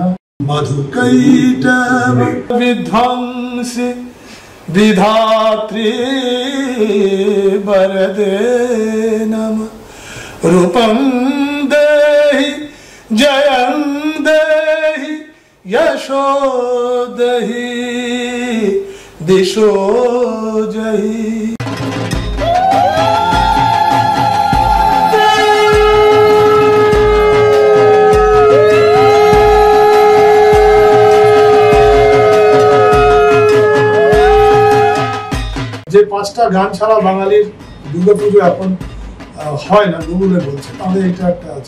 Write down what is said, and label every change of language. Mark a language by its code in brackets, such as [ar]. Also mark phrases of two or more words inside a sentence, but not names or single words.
[sa] मधुकैटभ विध्वंसी विधात्री वरदे नमः। रूपं देहि जयं देहि यशो देहि दिशो जहि। [bn] যে পাঁচটা গান ছাড়া বাঙালির দুর্গাপুজো এখন হয় না গুগলে বলছে, তাহলে এটা একটা আছে।